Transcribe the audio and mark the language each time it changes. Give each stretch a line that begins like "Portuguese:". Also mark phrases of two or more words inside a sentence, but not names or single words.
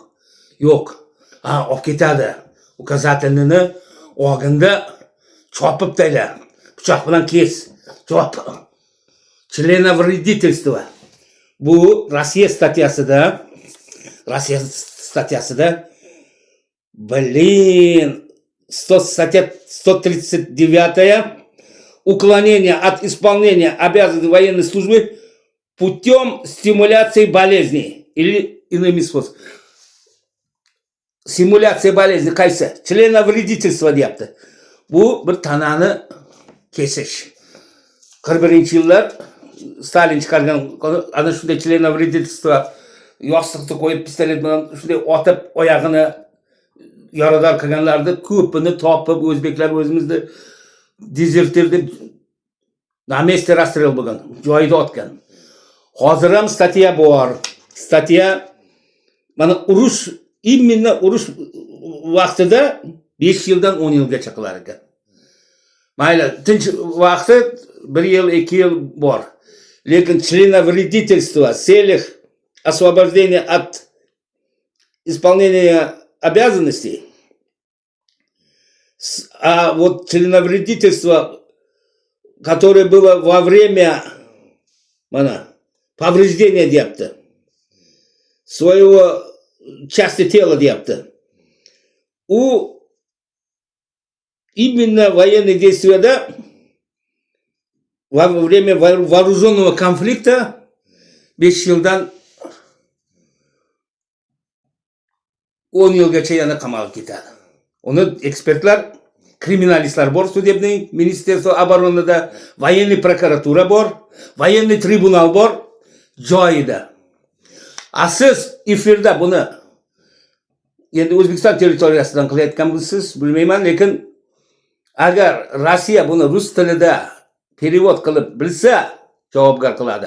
Uzbek: Yo'q. Olib ketadi. Ukazatelnini og'inda chopib tayla. Pichoq bilan kes. Chop. Членовредительство. Bu Rossiya statyasida
Russian: статья 139 уклонение от исполнения обязанностей военной службы путем стимуляции болезней. Или иными способами. Simulyatsiya болезни qaysi?
Uzbek: Членовредительство deyapti. Bu bir tanani kesish. 41-yillar Stalin chiqargan ana shunday членовредительство, yostiqni qo'yib pistolet bilan shunday otib oyog'ini yarador qilganlarni ko'pini topib, o'zbeklar o'zimizni dezertir deb
Russian: на месте
Uzbek: rastrel bo'lgan, joyida otgan. Hozir ham statya bor. Statya mana urush, imенно urush vaqtida 5 yildan 10 yilgacha qilar ekan. Mayli, tinch vaqti 1 yil, 2 yil bor.
Russian: Lekin членовредительство в целях освобождения от исполнения обязанностей, а вот членовредительство, которое было во время повреждения deyapti, своего части тела deyapti, у именно военных действий, да, во время вооруженного конфликта
Uzbek: 5 yildan 10 yilgacha yana qamalib ketadi. Uni ekspertlar, kriminalistlar bor, sudебный ministerstvo оборонада, военный prokuratura bor, военный tribunal bor, joyida. Siz efirda buni endi O'zbekiston territoriyasidan qilayotgansiz, bilmayman, lekin agar Rossiya buni rus tilida перевод qilib bilsa, javobgar qiladi.